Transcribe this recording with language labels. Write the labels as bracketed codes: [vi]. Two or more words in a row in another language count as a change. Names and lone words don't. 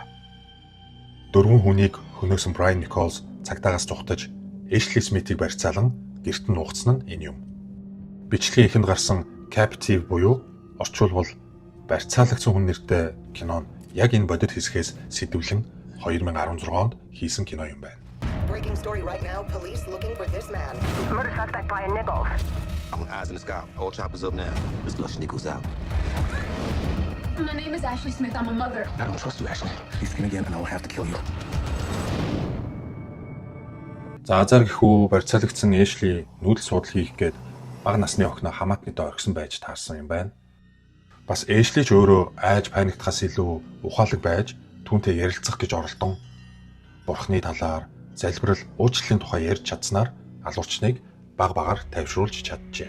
[mn] 4 хүнийг хөнөөсөн Брайан Николс цагдаагаас зугтаж Эшли Смитийг барьцаалан гэрт нь нуугдсан нь энэ юм. Бичлэгийн эхэнд гарсан Captive буюу орчуулбал барьцаалагцсан хүн нэртэй кино нь яг энэ бодит хэсгээс сэдвлэн 2016 онд хийсэн кино юм байна. [en] Breaking story right now. Police looking for this man. Murder suspect Brian Nichols. I'm with eyes in the sky. All choppers up now. Let's flush Nichols out. My name is Ashley Smith. I'm a mother. I don't trust you, Ashley. He's gonna again and I will have to kill you. [mn] За азар гэхүү барьцаалагдсан Эшли нүүдэл судал хийх гээд бага насны охиноо хамаатны доо орхисон байж таарсан юм байна. Бас Эшли ч өөрөө айж паниктахаас илүү ухаалаг байж түүнтэй ярилцах гэж оролдон бурхны талаар залбирал уучлалын тухай ярьж чадсанаар алуурчныг баг багаар тайвшруулж чаджээ.